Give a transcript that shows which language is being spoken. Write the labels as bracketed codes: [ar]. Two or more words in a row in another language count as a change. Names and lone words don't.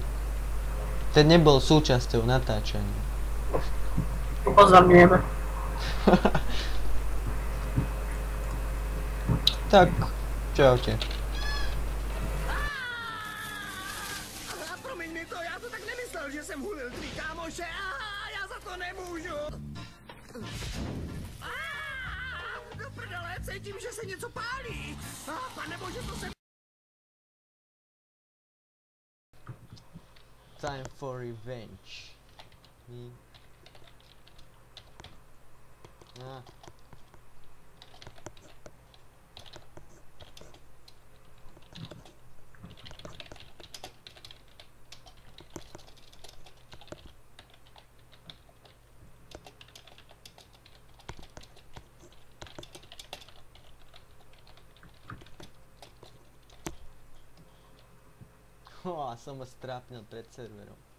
[sk] Ten nebol súčasťou natáčania. Upozorňujeme. Tak, čaute. [cs] Promiň mi to, já to tak nemyslel, že jsem hulil tvý kámoše. Já za to nemůžu. Do prdele, cítím, že se něco pálí. Panebože, to se... [en] Time for revenge. [sk] Som ho strápnil pred serverom.